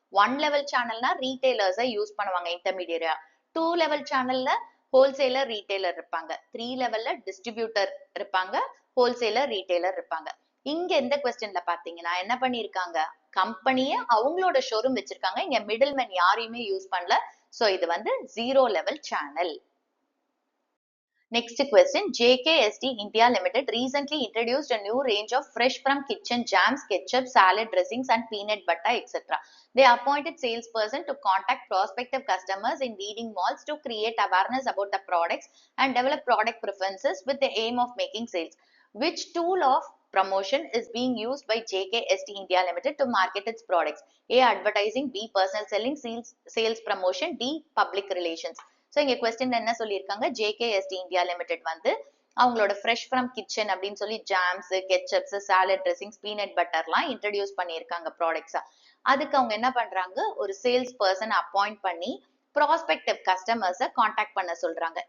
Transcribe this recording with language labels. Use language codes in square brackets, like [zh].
[ta] One level சேனல்னா ரீட்டைலர்ஸை use பண்ணுவாங்க இன்டர்மீடியரா. Two level சேனல்ல wholesaler retailer இருப்பாங்க. த்ரீ லெவல்ல டிஸ்ட்ரிபியூட்டர் இருப்பாங்க, ஹோல்சேலர் ரீட்டைலர் இருப்பாங்க. இங்க எந்த கொஸ்டின்ல பாத்தீங்கன்னா என்ன பண்ணிருக்காங்க, கம்பெனியே அவங்களோட ஷோரூம் வச்சிருக்காங்க, இங்க மிடில்மேன் யாரையுமே யூஸ் பண்ணல. சோ இது வந்து zero level channel. [en] Next question, JKST India Limited recently introduced a new range of fresh from kitchen jams, ketchup, salad dressings and peanut butter, etc. They appointed salesperson to contact prospective customers in leading malls to create awareness about the products and develop product preferences with the aim of making sales. Which tool of promotion is being used by JKST India Limited to market its products? A. Advertising, B. Personal selling, sales promotion, D. Public relations. [ta] So இங்க question என்ன சொல்லியிருக்காங்க, ஜேகேஎஸ்டி India limited வந்து அவங்களோட fresh from kitchen அப்படின்னு சொல்லி jams, ketchups, salad dressings, peanut பட்டர்லாம் introduce பண்ணியிருக்காங்க ப்ராடக்ட்ஸா. அதுக்கு அவங்க என்ன பண்றாங்க, ஒரு சேல்ஸ் பர்சன் அப்பாயிண்ட் பண்ணி ப்ராஸ்பெக்டிவ் கஸ்டமர்ஸை காண்டாக்ட் பண்ண சொல்றாங்க.